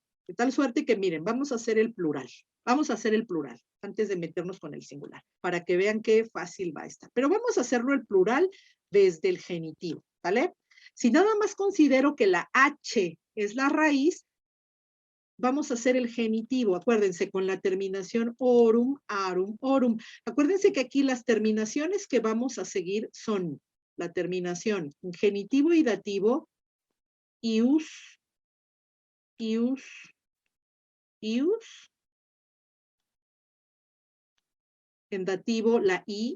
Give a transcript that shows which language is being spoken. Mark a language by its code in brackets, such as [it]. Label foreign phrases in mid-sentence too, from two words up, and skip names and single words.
[es] De tal suerte que, miren, vamos a hacer el plural. Vamos a hacer el plural antes de meternos con el singular, para que vean qué fácil va a estar. Pero vamos a hacerlo el plural desde el genitivo, ¿vale? Si nada más considero que la H es la raíz, vamos a hacer el genitivo, acuérdense, con la terminación [la] orum, arum, orum. [es] Acuérdense que aquí las terminaciones que vamos a seguir son la terminación en genitivo y dativo, [la] ius, ius, ius. [es] En dativo, la I.